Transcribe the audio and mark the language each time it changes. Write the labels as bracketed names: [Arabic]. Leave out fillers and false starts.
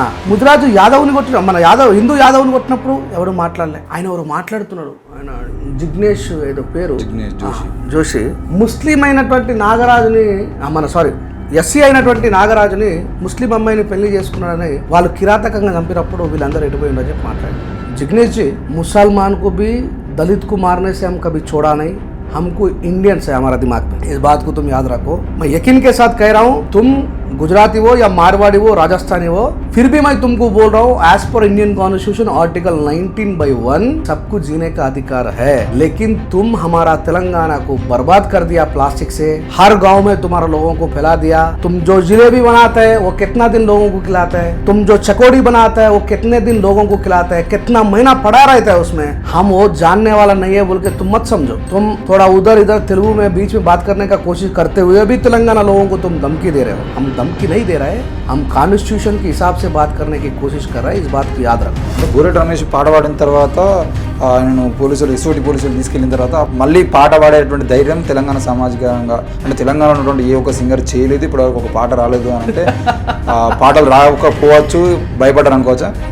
[Telugu] ముదిరాజు యాదవ్ని కొట్టిన మన హిందూ యాదవ్ని కొట్టినప్పుడు ఎవడు మాట్లాడలే. ఆయన ఎవరు మాట్లాడుతున్నాడు, ఆయన జిగ్నేష్ ఏదో పేరు, జోషి. ముస్లిం అయినటువంటి నాగరాజుని ఎస్సీ అయినటువంటి నాగరాజుని ముస్లిం అమ్మాయిని పెళ్లి చేసుకున్నాడని వాళ్ళు కిరాతకంగా చంపినప్పుడు వీళ్ళందరూ ఎటుపోయిండో చెప్పి మాట్లాడారు. [Hindi] जिग्नेश जी, मुसलमान को भी दलित को मारने से हम कभी छोड़ा नहीं, हमको इंडियंस है हमारा दिमाग में, इस बात को तुम याद रखो. मैं यकीन के साथ कह रहा हूँ, तुम गुजराती हो या मारवाड़ी हो, राजस्थानी हो, फिर भी मैं तुमको बोल रहा हूँ, [English] as पर Indian constitution article 19/1 [Hindi] सबको जीने का अधिकार है. लेकिन तुम हमारा तेलंगाना को बर्बाद कर दिया प्लास्टिक से, हर गांव में तुम्हारा लोगों को फैला दिया. तुम जो जिलेबी बनाते हैं वो कितना दिन लोगों को खिलाते हैं, तुम जो चकोड़ी बनाते हैं वो कितने दिन लोगों को खिलाते हैं, कितना महीना पड़ा रहता है उसमें. हम वो जानने वाला नहीं है बोल के तुम मत समझो. तुम थोड़ा उधर इधर तेलुगु में बीच में बात करने का कोशिश करते हुए भी तेलंगाना लोगों को तुम धमकी दे रहे हो. हम धमकी नहीं दे रहे, हम कॉन्स्टिट्यूशन के हिसाब से बात करने की कोशिश कर रहे हैं, इस बात को याद रखो. [Telugu] బూరెట్ రమేష్ పాట పాడిన తర్వాత ఆయనను ఎస్ఓటి పోలీసులు తీసుకెళ్లిన తర్వాత మళ్ళీ పాట పాడేటువంటి ధైర్యం తెలంగాణ సామాజికంగా అంటే తెలంగాణలో ఉన్నటువంటి ఏ ఒక్క సింగర్ చేయలేదు, ఇప్పుడు ఒక పాట రాలేదు అని అంటే పాటలు రాకపోవచ్చు, భయపడ్డారు అనుకోవచ్చా?